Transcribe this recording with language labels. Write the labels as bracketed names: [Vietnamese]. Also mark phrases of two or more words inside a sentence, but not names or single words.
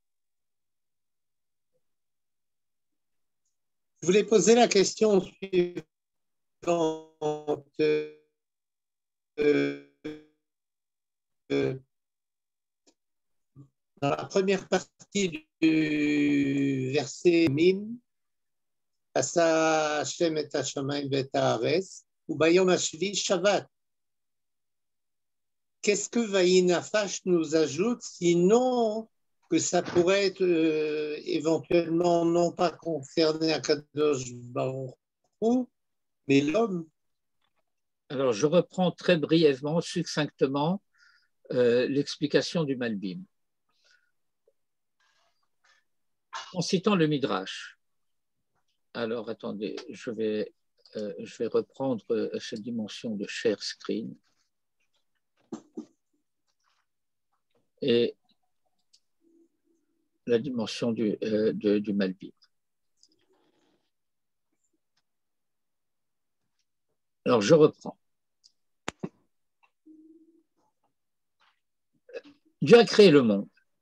[French] Je voulais poser la question suivante. Dans la première partie du verset Mim, [Hebrew] עשה ה' את השמים ואת הארץ וביום השביעי שבת. [French] Qu'est-ce que Vaïnafash nous ajoute, sinon que ça pourrait être éventuellement non pas concerné à [Hebrew] הקדוש ברוך הוא, [French] mais l'homme? Alors, je reprends très brièvement, succinctement, l'explication du Malbim. En citant le Midrash. Alors, attendez, je vais reprendre cette dimension de [English] share screen. [French] Et la dimension du Malbim. Alors, je reprends. Dieu a créé le monde.